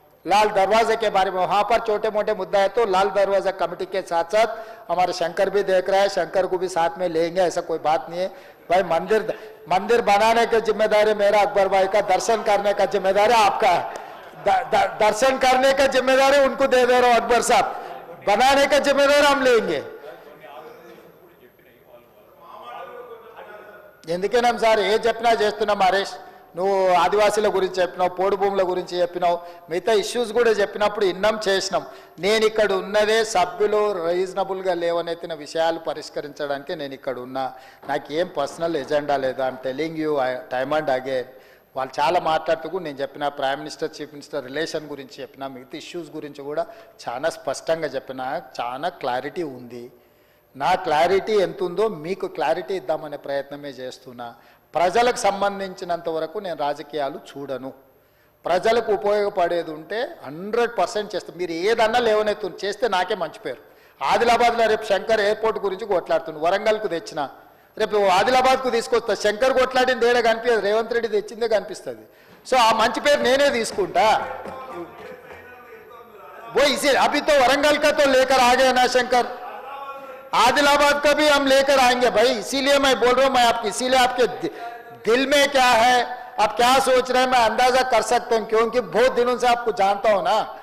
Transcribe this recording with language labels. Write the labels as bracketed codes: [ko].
[hi] लाल दरवाजे के बारे में वहां पर छोटे मोटे मुद्दा है तो लाल दरवाजा कमेटी के साथ साथ हमारे शंकर भी देख रहा है, शंकर को भी साथ में लेंगे, ऐसा कोई बात नहीं है भाई। मंदिर बनाने की जिम्मेदारी मेरा, अकबर भाई का दर्शन करने का जिम्मेदारी आपका है। दर्शन करने का जिम्मेदारी उनको दे दे रहा हूं अकबर साहब, बनाने का जिम्मेदारी हम लेंगे। [te] ఎందుకనం సార్ ఏ చెప్పినా చేస్తున్నాం హరీష్, నువ్వు ఆదివాసీల గురించి చెప్పినావు, పోడు భూముల గురించి చెప్పినావు, మిగతా ఇష్యూస్ కూడా చెప్పినప్పుడు ఇన్నం చేసినాం. నేను ఇక్కడ ఉన్నదే సభ్యులు రీజనబుల్గా లేవనెత్తిన విషయాలు పరిష్కరించడానికి నేను ఇక్కడ ఉన్నా. నాకేం పర్సనల్ ఎజెండా లేదు. [en] I'm telling you time and again. [te] వాళ్ళు చాలా మాట్లాడుతూ నేను చెప్పిన prime minister chief minister relation గురించి చెప్పిన, మిగతా ఇష్యూస్ గురించి కూడా చాలా స్పష్టంగా చెప్పిన, చాలా క్లారిటీ ఉంది. నా క్లారిటీ ఎంత ఉందో మీకు క్లారిటీ ఇద్దామనే ప్రయత్నమే చేస్తున్నా. ప్రజలకు సంబంధించినంత వరకు నేను రాజకీయాలు చూడను. ప్రజలకు ఉపయోగపడేది ఉంటే 100% చేస్తాను. మీరు ఏదన్నా లేవనెత్తు చేస్తే నాకే మంచి పేరు. ఆదిలాబాద్లో రేపు శంకర్ ఎయిర్పోర్ట్ గురించి కొట్లాడుతుంది, వరంగల్కు తెచ్చిన, రేపు ఆదిలాబాద్కు తీసుకొస్తా. శంకర్ కొట్లాడింది ఏడా కనిపించదు, రేవంత్ రెడ్డి తెచ్చిందే కనిపిస్తుంది. సో ఆ మంచి పేరు నేనే తీసుకుంటా. [hi] वो इसी अभी तो वरंगल का तो लेकर आ गए ना शंकर, आदिलाबाद का भी हम लेकर आएंगे भाई. इसीलिए मैं बोल रहा हूं, मैं आपकी इसीलिए आपके दिल में क्या है, आप क्या सोच रहे हैं, मैं अंदाजा कर सकता हूं, क्योंकि बहुत दिनों से आपको जानता हूं ना.